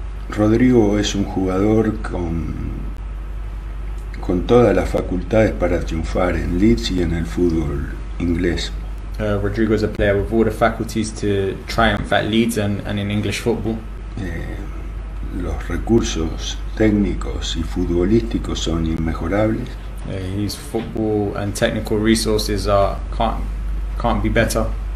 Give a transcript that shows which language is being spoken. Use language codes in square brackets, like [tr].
[es] Rodrigo es un jugador con todas las facultades para triunfar en Leeds y en el fútbol inglés. [en] Rodrigo is a player with all the faculties to triumph at Leeds and in English football. [es] Los recursos técnicos y futbolísticos son inmejorables. [en] His football and technical resources can't be better.